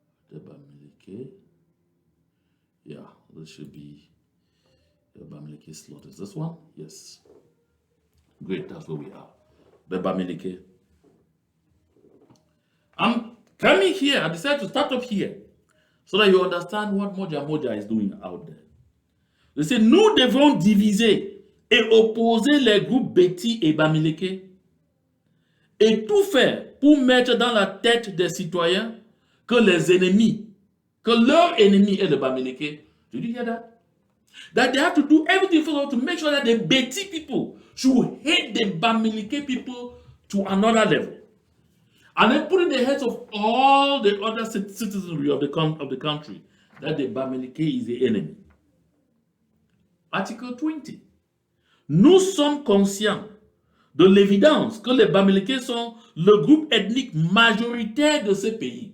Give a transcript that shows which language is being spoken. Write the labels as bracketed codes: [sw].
[en] The Bamileke. Yeah, this should be the Bamileke slot. Is this one? Yes. Great, that's where we are. The Bamileke. I'm coming here. I decided to start up here so that you understand what Moja is doing out there. They say, [fr] nous devons diviser et opposer les groupes Betty et Bamileke et tout faire pour mettre dans la tête des citoyens que les ennemis, que leur ennemi est le Bamileke, [en] Did you hear that? That they have to do everything for them to make sure that the Beti people should hate the Bamileke people to another level. And then put in the heads of all the other citizenry of the country that the Bamileke is the enemy. Article 20. [fr] Nous sommes conscients de l'évidence que les Bamileke sont le groupe ethnique majoritaire de ce pays.